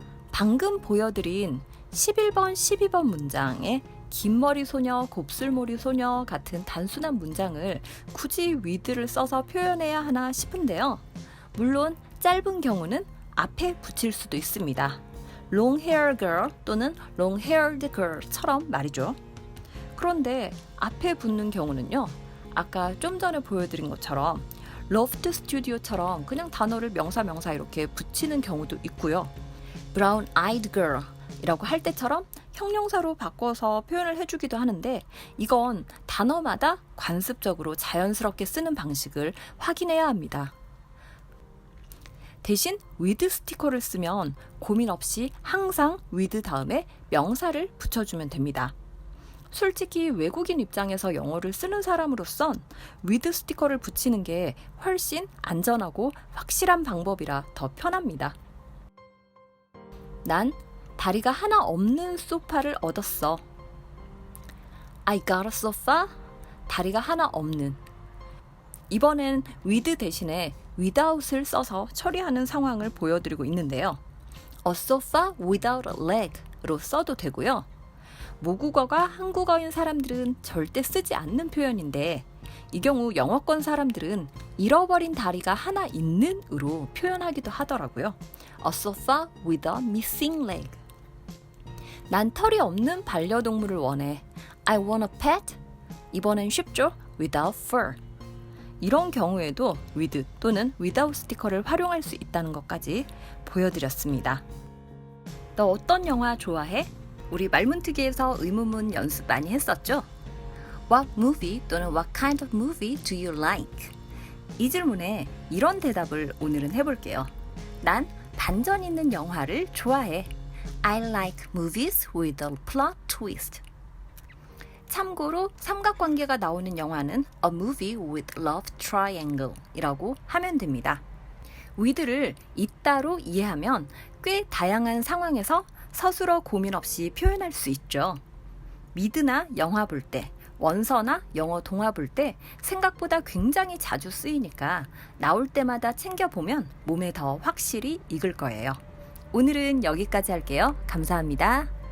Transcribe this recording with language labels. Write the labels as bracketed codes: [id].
[ko] 방금 보여드린 11번, 12번 문장에 긴 머리 소녀, 곱슬머리 소녀 같은 단순한 문장을 굳이 with를 써서 표현해야 하나 싶은데요. 물론 짧은 경우는 앞에 붙일 수도 있습니다. [en] long hair girl [ko] 또는 [en] long haired girl [ko] 처럼 말이죠. 그런데 앞에 붙는 경우는요, 아까 좀 전에 보여드린 것처럼 loft studio처럼 그냥 단어를 명사 이렇게 붙이는 경우도 있고요. [en] brown eyed girl [ko] 이라고 할 때처럼 형용사로 바꿔서 표현을 해주기도 하는데, 이건 단어마다 관습적으로 자연스럽게 쓰는 방식을 확인해야 합니다. 대신 with 스티커를 쓰면 고민 없이 항상 with 다음에 명사를 붙여주면 됩니다. 솔직히 외국인 입장에서 영어를 쓰는 사람으로선 with 스티커를 붙이는 게 훨씬 안전하고 확실한 방법이라 더 편합니다. 난 다리가 하나 없는 소파를 얻었어. [en] I got a sofa. [ko] 다리가 하나 없는. 이번엔 with 대신에 without을 써서 처리하는 상황을 보여드리고 있는데요. [en] A sofa without a leg로 [ko] 써도 되고요. 모국어가 한국어인 사람들은 절대 쓰지 않는 표현인데, 이 경우 영어권 사람들은 잃어버린 다리가 하나 있는으로 표현하기도 하더라고요. [en] A sofa with a missing leg. [ko] 난 털이 없는 반려동물을 원해. [en] I want a pet. [ko] 이번엔 쉽죠? [en] Without fur. [ko] 이런 경우에도 with 또는 without 스티커를 활용할 수 있다는 것까지 보여드렸습니다. 너 어떤 영화 좋아해? 우리 말문트기에서 의문문 연습 많이 했었죠? [en] What movie 또는 what kind of movie do you like? [ko] 이 질문에 이런 대답을 오늘은 해볼게요. 난 반전 있는 영화를 좋아해. [en] I like movies with a plot twist. [ko] 참고로 삼각관계가 나오는 영화는 [en] A movie with love triangle [ko] 이라고 하면 됩니다. with를 있다로 이해하면 꽤 다양한 상황에서 서술어 고민 없이 표현할 수 있죠. 미드나 영화 볼 때, 원서나 영어 동화 볼 때 생각보다 굉장히 자주 쓰이니까 나올 때마다 챙겨보면 몸에 더 확실히 익을 거예요. 오늘은 여기까지 할게요. 감사합니다.